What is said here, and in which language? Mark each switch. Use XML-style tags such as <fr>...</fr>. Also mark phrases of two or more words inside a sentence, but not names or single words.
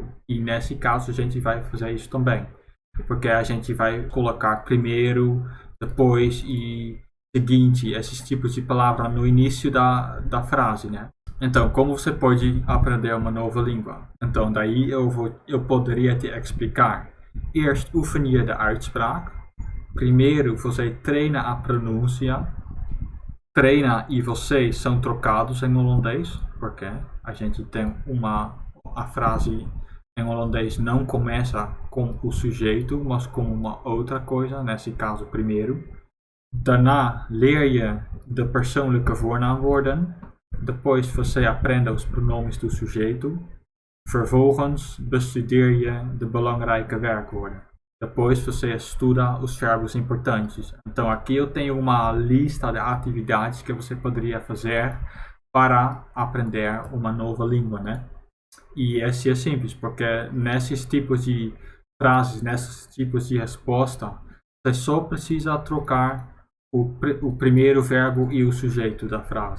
<pt>E nesse caso a gente vai fazer isso também, porque a gente vai colocar primeiro, depois e seguinte, esses tipos de palavras no início da frase, né? Então, como você pode aprender uma nova língua? Então, daí eu poderia te explicar.</pt> <nl>Eerst oefen je de uitspraak.</nl> <pt>Primeiro, você treina a pronúncia. Treina e você são trocados em holandês, porque a gente tem a frase em holandês não começa com o sujeito, mas com uma outra coisa, nesse caso primeiro.</pt> <nl>Daarna leer je de persoonlijke voornaamwoorden.</nl> <pt>Depois você aprende os pronomes do sujeito.</pt> <nl>Vervolgens bestudeer je de belangrijke werkwoorden.</nl> <pt>Depois você estuda os verbos importantes. Então aqui eu tenho uma lista de atividades que você poderia fazer para aprender uma nova língua, né? E esse é simples, porque nesses tipos de frases, nesses tipos de resposta, você só precisa trocar o primeiro verbo e o sujeito da frase.</pt>